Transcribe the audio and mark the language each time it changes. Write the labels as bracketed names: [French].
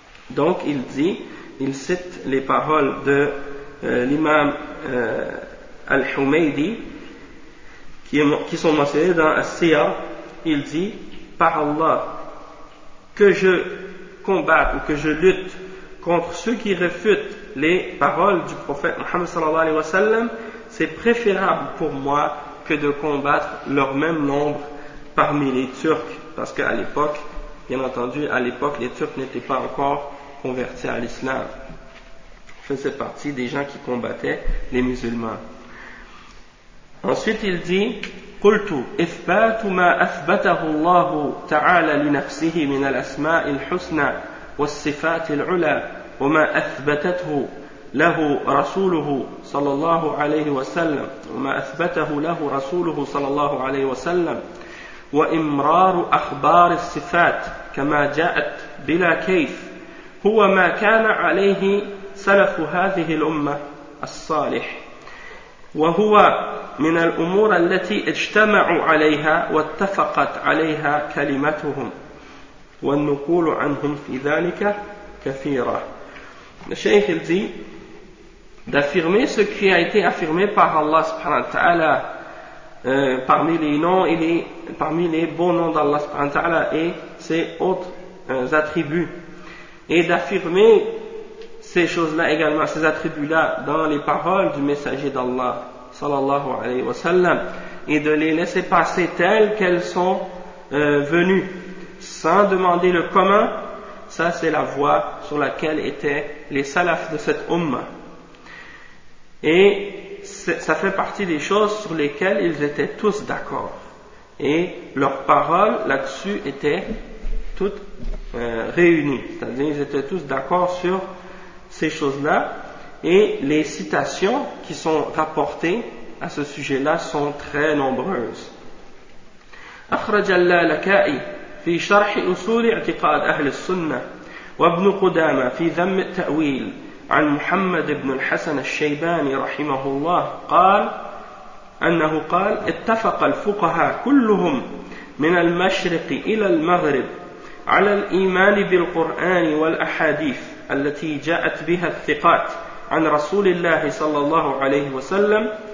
[French] Donc il dit, il cite les paroles de l'imam al-Humaydi qui sont mentionnés dans As-Siya, il dit, par Allah, que je combatte ou que je lutte contre ceux qui réfutent les paroles du prophète Muhammad sallallahu alayhi wa sallam, c'est préférable pour moi que de combattre leur même nombre parmi les Turcs. Parce qu'à l'époque, bien entendu, à l'époque, les Turcs n'étaient pas encore convertis à l'islam. Ils faisaient partie des gens qui combattaient les musulmans. Ensuite, il dit, [Arabic] قلت إثبات ما أثبته الله تعالى لنفسه من الأسماء الحسنى والصفات العلى وما أثبتته له رسوله صلى الله عليه وسلم وما أثبته له رسوله صلى الله عليه وسلم وإمرار أخبار الصفات كما جاءت بلا كيف هو ما كان عليه سلف هذه الأمة الصالح وهو من الأمور التي اجتمعوا عليها واتفقت عليها كلمتهم والنقول عنهم في ذلك كثيرة. [French] Le Cheikh dit d'affirmer ce qui a été affirmé par Allah subhanahu wa ta'ala parmi les noms et parmi les bons noms d'Allah subhanahu wa ta'ala et ses autres attributs et d'affirmer ces choses-là également, ces attributs-là dans les paroles du messager d'Allah sallallahu alayhi wa sallam, et de les laisser passer telles qu'elles sont venues, sans demander le comment, ça c'est la voie sur laquelle étaient les salafs de cette ummah. Et ça fait partie des choses sur lesquelles ils étaient tous d'accord. Et leurs paroles là-dessus étaient toutes réunies. C'est-à-dire qu'ils étaient tous d'accord sur ces choses-là. Et les citations qui sont rapportées à ce sujet-là sont très nombreuses. [Arabic] أخرج اللالكائي في شرح أصول اعتقاد أهل السنة وابن قدامة في ذم التأويل عن محمد بن الحسن الشيباني رحمه الله قال أنه قال اتفق الفقهاء كلهم من المشرق إلى المغرب على الإيمان بالقرآن والأحاديث التي جاءت بها الثقات عن رسول الله صلى الله عليه وسلم